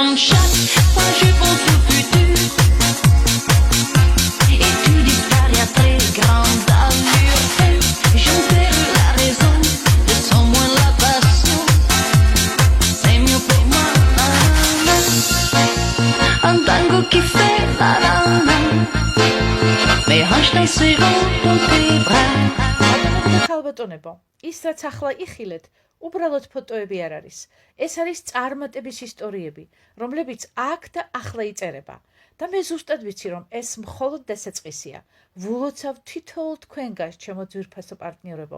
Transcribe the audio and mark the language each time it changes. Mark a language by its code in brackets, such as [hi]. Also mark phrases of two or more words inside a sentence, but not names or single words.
[fr] Chaque fois je pense au futur, et tu disparais à très grande allure. J'en perds la raison, je sens moins la passion. C'est mieux pour moi, nanana. Un tango qui fait nanana, mes hanches danseront dans tes bras. [ka] ხალბატონებო, ის რაც ახლა იხილეთ, უბრალოდ ფოტოები არ არის. ეს არის წარმატების ისტორიები, რომლებიც აქ და ახლა იწერება. და მე ზუსტად ვიცი, რომ ეს მხოლოდ დასაწყისია. ვლოცავ თითოეულ თქვენგანს, ჩემო ძვირფასო პარტნიორებო.